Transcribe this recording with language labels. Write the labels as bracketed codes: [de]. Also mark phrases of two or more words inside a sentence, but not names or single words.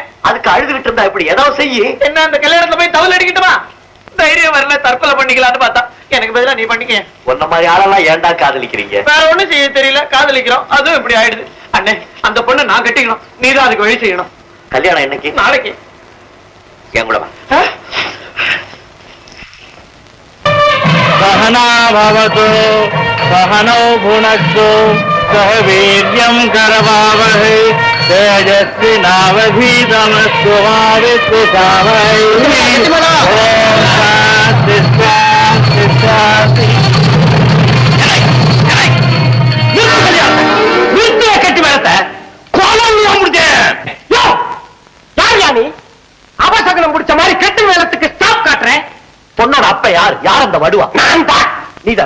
[ta] அதுக்கு அழுது விட்டு இருந்தா இப்படி ஏதாவது செய்யி. என்ன அந்த கல்யாணத்துல போய் தவள் அடிக்கட்டுமா? தைரியம் வரல, தற்கொலை பண்ணிக்கலான்னு பார்த்தா எனக்கு பதிலா நீ பண்ணிக்க. உன்ன மாதிரி ஆளெல்லாம் ஏன்டா காதலிக்கிறீங்க? வேற ஒண்ணும் செய்ய தெரியல, காதலிக்கிறோம். அதுவும் இப்படி ஆயிடுது. அண்ணே, அந்த பொண்ணை நான் கட்டிக்கணும். நீதான் அதுக்கு வழி செய்யணும். கல்யாணம் என்னைக்கு? நாளைக்கு. என் கூட வா. [sa] सहना भवतु सहनौ भुनक्तु सह वीर्यं करवावहै तेजस्वी नावधीतमस्तु मा विद्विषावहै। ओम शांति शांति शांति। [ta] கட்டி மேலத்த கோலம் முடிச்சேன். அபசகனம் முடிச்ச மாதிரி கட்டு மேலத்துக்கு ஸ்டாப் காட்டுறேன். பொண்ணோட அப்ப யார்? யார் அந்த வடுவா? நீதானா?